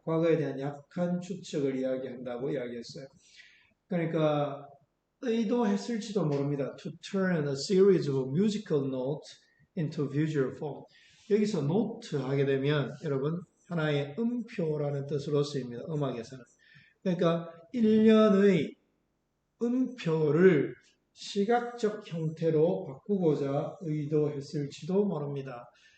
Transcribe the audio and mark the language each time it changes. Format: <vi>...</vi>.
<ko>과거에 대한 약한 추측을 이야기한다고 이야기했어요. 그러니까 의도했을지도 모릅니다.</ko> <en>To turn a series of musical notes into visual form.</en> <ko>여기서 note 하게 되면 여러분 하나의 음표라는 뜻으로 쓰입니다. 음악에서는. 그러니까 일련의 음표를 시각적 형태로 바꾸고자 의도했을지도 모릅니다.</ko>